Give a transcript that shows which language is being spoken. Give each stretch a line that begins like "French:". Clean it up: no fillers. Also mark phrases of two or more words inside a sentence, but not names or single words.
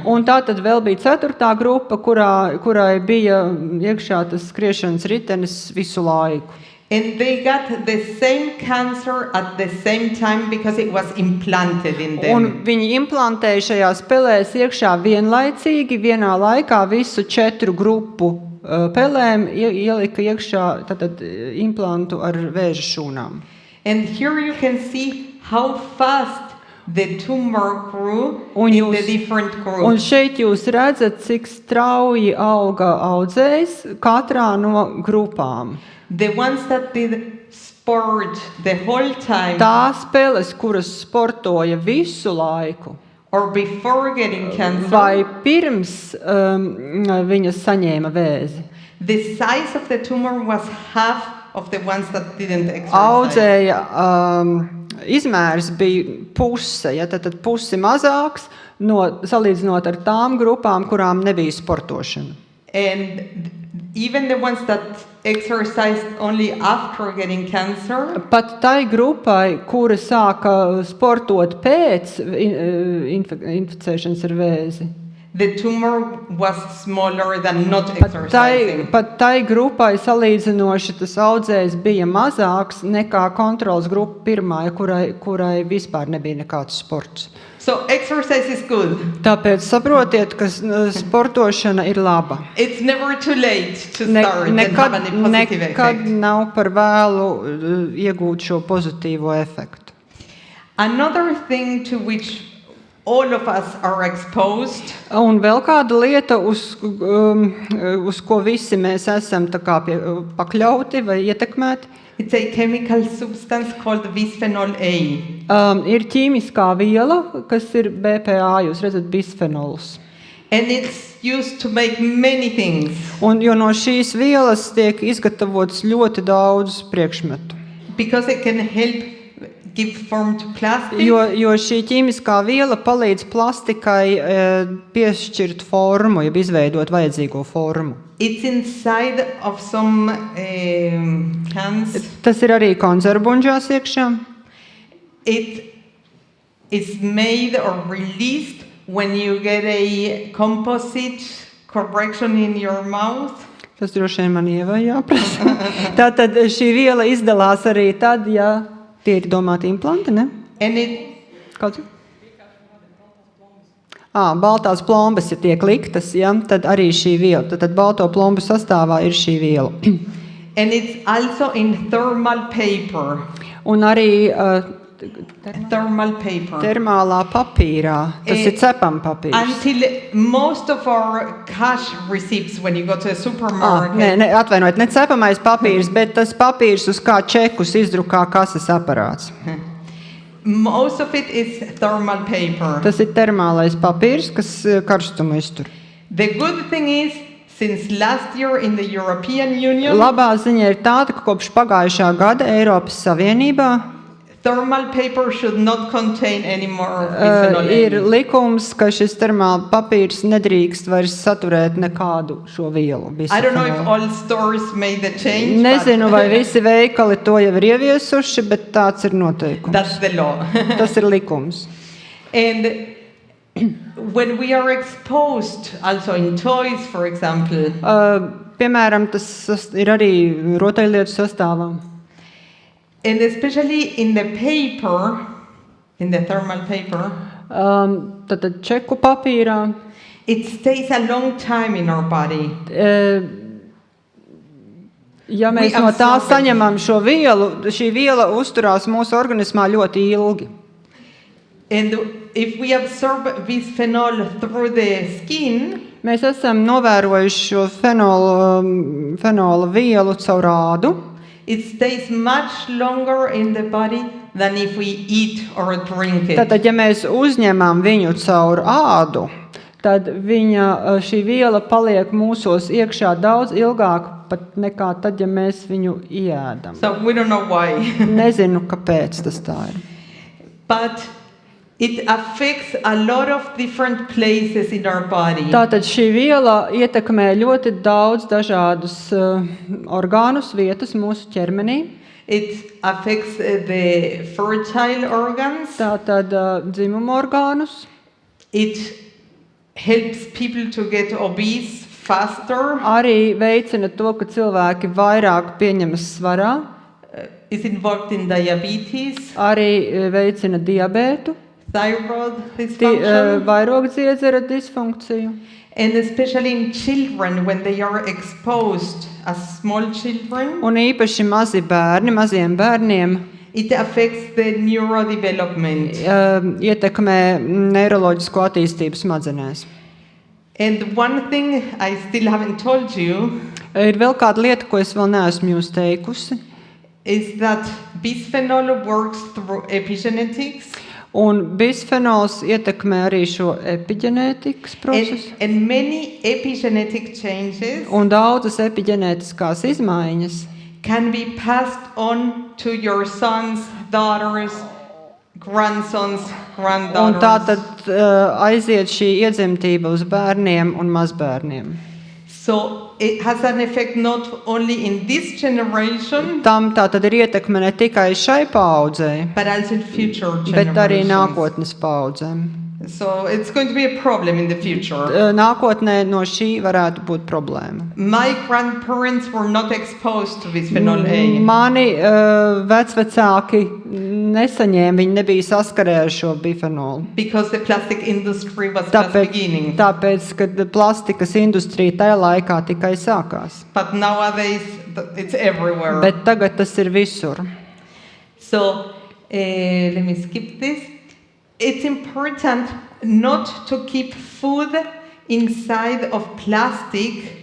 Latvian: Un tā tad vēl bija ceturtā grupa, kurai bija iekšā tas skriešanas ritenis visu laiku.
English: And they got the same cancer at the same time because it was implanted in them.
Latvian: Un viņi implantēja šajās pelēs iekšā vienlaicīgi, vienā laikā visu 4 grupu pelēm ielika iekšā tātad implantu ar vēža šūnām.
English: And here you can see how fast the tumor grew
Latvian: Un
English: in the different groups.
Latvian: Un šeit jūs redzat, cik strauji auga audzējs katrā no grupām.
English: The ones that did sport the whole time
Latvian: Tās peles, kuras sportoja visu laiku,
English: or before getting cancer,
Latvian: vai pirms viņas saņēma vēzi,
English: the size of the tumor was half of the ones that didn't exercise.
Latvian: audzēja izmērs bija puse, ja, tad pusi mazāks, salīdzinot ar tām grupām, kurām nebija sportošana.
English: And even the ones that exercised only after getting cancer,
Latvian: Pat tai grupai, kura sāka sportot pēc inficēšanas ar vēzi,
English: the tumor was smaller than not exercising.
Latvian: pat tai grupai salīdzinoši tas audzējs bija mazāks nekā kontrols grupa pirmā, kurai vispār nebija nekāds sports.
English: So exercise is good.
Latvian: Tāpēc saprotiet, ka sportošana ir laba.
English: It's never too late to start and have a positive
Latvian: Nekad
English: effect.
Latvian: nav par vēlu iegūt šo pozitīvo efektu.
English: Another thing to which all of us are exposed
Latvian: Un vēl kāda lieta, uz ko visi mēs esam tā kā pakļauti vai ietekmēti,
English: it's a chemical substance called bisphenol A.
Latvian: Ir ķīmiskā viela, kas ir BPA, jūs redzat, bisfenols.
English: And it's used to make many things.
Latvian: Un jo no šīs vielas tiek izgatavots ļoti daudz priekšmetu.
English: Because it can help give form to plastic.
Latvian: Jo šī ķīmiskā viela palīdz plastikai piešķirt formu, jeb izveidot vajadzīgo formu.
English: It's inside of some cans.
Latvian: Tas ir arī konzervbuļģās iekšā.
English: It is made or released when you get a composite correction in your mouth.
Latvian: Tas droši vien man ievai jāprasa. Tātad šī viela izdalās arī tad, ja tie ir domāti implanti, ne?
English: And it
Latvian: Kāds? Baltās plombas, ja tiek liktas, ja, tad arī šī viela. Tad balto plombu sastāvā ir šī viela.
English: and it's also in thermal paper.
Latvian: Un arī
English: Thermal paper.
Latvian: termālā papīrā. Tas ir cepama papīrs.
English: Until most of our cash receipts when you go to a supermarket.
Latvian: Atvainojiet, ne cepamais papīrs, bet tas papīrs, uz kā čekus izdrukā kases aparāts.
English: Most of it is thermal paper.
Latvian: Tas ir termālais papīrs, kas karstumu iztur.
English: The good thing is, since last year in the European Union,
Latvian: Labā ziņa ir tāda, ka kopš pagājušā gada Eiropas Savienībā
English: Thermal paper should not contain any more bisphenol
Latvian: Ir
English: A.
Latvian: likums, ka šis termāla papīrs nedrīkst vairs saturēt nekādu šo vielu.
English: I don't know if
Latvian: bisfenolu.
English: all stores made the change,
Latvian: Nezinu,
English: but
Latvian: vai visi veikali to jau ir ieviesuši, bet tāds ir noteikums.
English: that's the law.
Latvian: Tas ir likums.
English: And when we are exposed, also in toys, for example,
Latvian: Piemēram, tas ir arī rotaļlietu sastāvā.
English: and especially in the paper, in the thermal paper,
Latvian: Tad čeku papīrā.
English: it stays a long time in our body.
Latvian: Ja mēs
English: We
Latvian: no tā
English: absorb it.
Latvian: saņemam šo vielu, šī viela uzturās mūsu organismā ļoti ilgi.
English: And if we absorb bisphenol through the skin,
Latvian: Mēs esam novērojuši šo fenola vielu caur ādu.
English: it stays much longer in the body than if we eat or drink it.
Latvian: Tātad, ja mēs uzņemam viņu caur ādu, tad šī viela paliek mūsos iekšā daudz ilgāk pat nekā tad, ja mēs viņu ieēdam.
English: So we don't know why.
Latvian: Nezinu, kāpēc tas tā ir.
English: But it affects a lot of different places in our body.
Latvian: Tātad šī viela ietekmē ļoti daudz dažādus orgānus, vietas mūsu ķermenī.
English: It affects the fertile organs.
Latvian: Tātad dzimuma orgānus.
English: It helps people to get obese faster.
Latvian: Arī veicina to, ka cilvēki vairāk pieņemas svarā.
English: Is involved in diabetes,
Latvian: Arī veicina diabētu,
English: thyroid dysfunction,
Latvian: vairogdziedzera disfunkciju.
English: and especially in children when they are exposed as small children,
Latvian: Un īpaši maziem bērniem
English: it affects the neurodevelopment.
Latvian: ietekmē neiroloģisko attīstību smadzenēs.
English: And one thing I still haven't told you
Latvian: Ir vēl kāda lieta, ko es vēl neesmu jūs teikusi.
English: is that bisphenol works through epigenetics.
Latvian: Un bisfenols ietekmē arī šo epigenētikas procesu.
English: And many epigenetic changes
Latvian: Un daudzas epigenētiskās izmaiņas
English: can be passed on to your sons, daughters, grandsons,
Latvian: un
English: granddaughters.
Latvian: tātad aiziet šī iedzimtība uz bērniem un mazbērniem.
English: So it has an effect not only in this generation,
Latvian: Tam tātad ir ietekme ne tikai šai paaudzei,
English: but also in future
Latvian: bet arī
English: generations.
Latvian: nākotnes paaudzēm.
English: So it's going to be a problem in the future.
Latvian: Nākotnē no šī varētu būt problēma.
English: My grandparents were not exposed to bisphenol A.
Latvian: Mani vecvecāki nesaņēma, viņi nebija saskarē ar šo bifenolu.
English: Because the plastic industry was just beginning.
Latvian: Tāpēc, kad plastikas industrija tajā laikā tikai sākās.
English: But nowadays it's everywhere.
Latvian: Bet tagad tas ir visur.
English: So let me skip this. It's important not to keep food inside of plastic